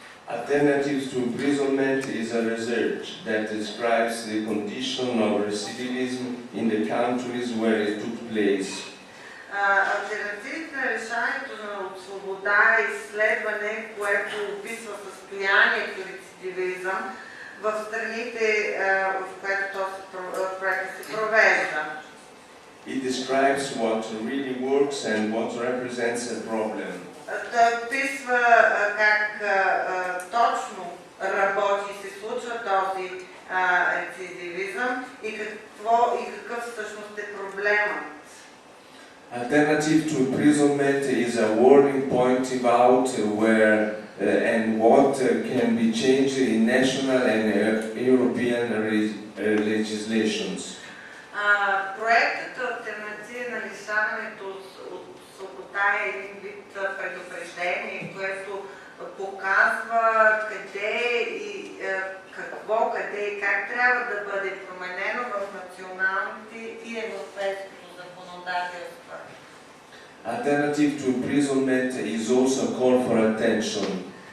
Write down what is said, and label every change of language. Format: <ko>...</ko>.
<en>Alternatives to imprisonment is a research that describes the condition of recidivism in the countries where it took place.</en> <bg>Алтернативите на решаването на свобода е изследване, което описва състоянието рецидивизъм в страните, в които този проект се провежда.</bg> <en>It describes what really works and what represents a problem.</en> <bg>Той описва как точно работи и се случва този рецидивизъм и какъв всъщност е проблемът.</bg> <en>Alternative to imprisonment is a warning point about where and what can be changed in national and European legislations.</en> <bg>Проектът алтернатива на лишаването от свобода е един вид предупреждение, което показва къде и какво, къде и как трябва да бъде променено в националните и европейското законодателство.</bg> <en>Alternative to imprisonment is also a call for attention.</en>